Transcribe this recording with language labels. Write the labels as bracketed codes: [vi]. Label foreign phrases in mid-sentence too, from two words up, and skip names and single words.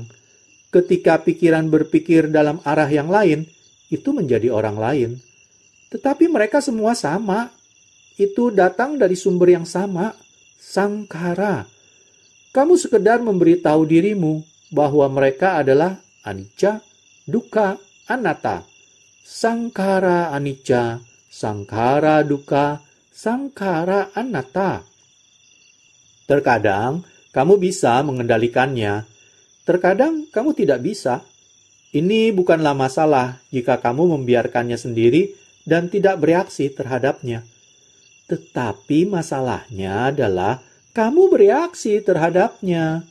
[id] Ketika pikiran berpikir dalam arah yang lain, itu menjadi orang lain. Tetapi mereka semua sama. Itu datang dari sumber yang sama, sangkara. Kamu sekedar memberitahu dirimu bahwa mereka adalah [pi] anicca, dukkha, anatta. Sangkara anicca, sangkara dukkha, sangkara anatta. [id] Terkadang kamu bisa mengendalikannya. Terkadang kamu tidak bisa. Ini bukanlah masalah jika kamu membiarkannya sendiri dan tidak bereaksi terhadapnya. Tetapi masalahnya adalah kamu bereaksi terhadapnya.